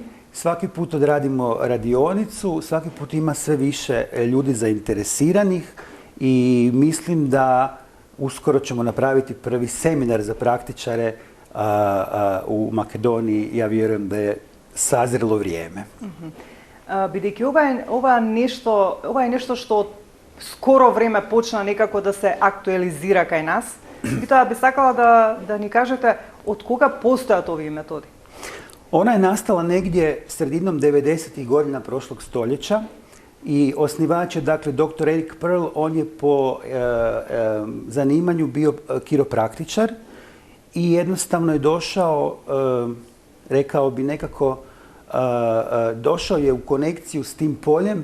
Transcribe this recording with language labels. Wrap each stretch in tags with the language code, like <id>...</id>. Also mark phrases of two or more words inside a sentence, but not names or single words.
<hr>Svaki put odradimo radionicu, svaki put ima sve više ljudi zainteresiranih i mislim da uskoro ćemo napraviti prvi seminar za praktičare u Makedoniji. Ja vjerujem da je sazrelo vrijeme.</hr> <mk>Бидејќи ова е нешто што скоро време почна некако да се актуализира кај нас, тоа би сакала да ни кажете од кога постојат овие методи?</mk> <hr>Ona je nastala negdje sredinom 90. godina prošlog stoljeća i osnivač je dakle dr. Erik Pearl. On je po zanimanju bio kiropraktičar i jednostavno je došao, rekao bi nekako, došao je u konekciju s tim poljem.</hr>